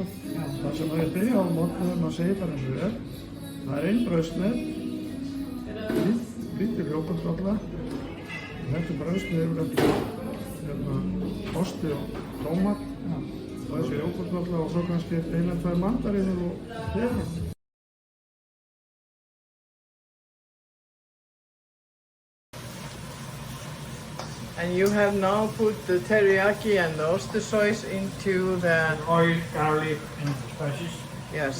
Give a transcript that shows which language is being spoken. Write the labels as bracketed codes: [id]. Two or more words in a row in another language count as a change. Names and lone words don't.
[is] Það sem ég byrja á morgun þegar maður segir bara eins og það er einn brauðsneið lítil jógurtalla og þetta brauðsneið yfir eftir osti og tómat og þessi jógurtalla og svo kannski 1-2 mandarínur og þeirra. [en] And you have now put the teriyaki and the oyster sauce into the oil, garlic and spices. Yes.